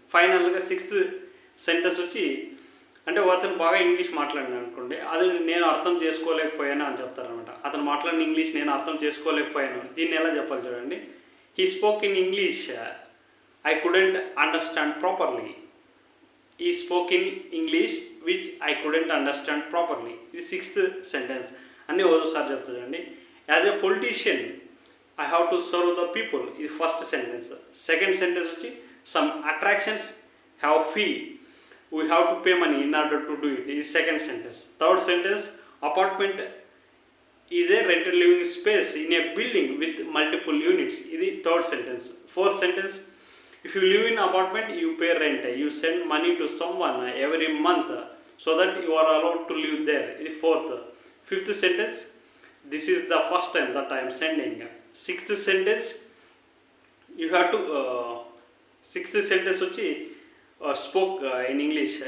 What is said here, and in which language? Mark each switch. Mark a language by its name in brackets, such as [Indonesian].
[Telugu] ఫైనల్గా sixth sentence వచ్చి అంటే అతను బాగా ఇంగ్లీష్ మాట్లాడినాడు అనుకోండి, అది నేను అర్థం చేసుకోలేకపోయాను అని చెప్తారనమాట. అతను మాట్లాడిన ఇంగ్లీష్ నేను అర్థం చేసుకోలేకపోయాను. దీన్ని ఎలా చెప్పాలి చూడండి. [English] He spoke in English I couldn't understand properly. He spoke in English which I couldn't understand properly. [Telugu] ఇది సిక్స్త్ సెంటెన్స్. అన్నీ ఓసారి చెప్తుందండి. [English] As a politician I have to serve the people. [Telugu] ఇది ఫస్ట్ సెంటెన్స్. [English] second sentence [Telugu] వచ్చి [English] Some attractions have fee, we have to pay money in order to do it. [Telugu] ఇది second sentence. Third sentence [English] Apartment is a rented living space in a building with multiple units. [Telugu] ఇది third sentence. Fourth sentence [English] if you live in apartment you pay rent, you send money to someone every month so that you are allowed to live there. This is fourth. Fifth sentence, this is the first time that I am sending. Sixth sentence, you have to sixth sentence which spoke in English.